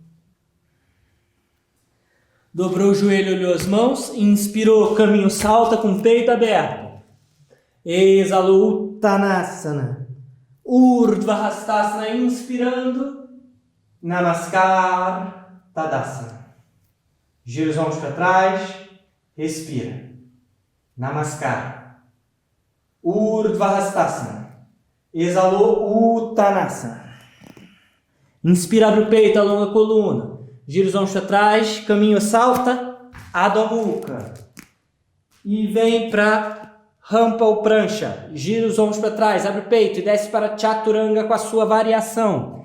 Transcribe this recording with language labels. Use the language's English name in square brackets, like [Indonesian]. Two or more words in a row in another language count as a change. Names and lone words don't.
[Portuguese] Dobrou o joelho, olhou as mãos, inspirou, caminho, salta com o peito aberto. Exalou, Uttanasana. Urdhva Hastasana, inspirando, Namaskar, Tadasana. Gira os ombros para trás, respira. Namaskar. Urdhva Hastasana. Exalou, Uttanasana. Inspira, abre o peito, alonga a coluna. Gira os ombros para trás, caminho, salta, Adho Mukha. E vem para rampa ou prancha. Gira os ombros para trás, abre o peito e desce para Chaturanga com a sua variação.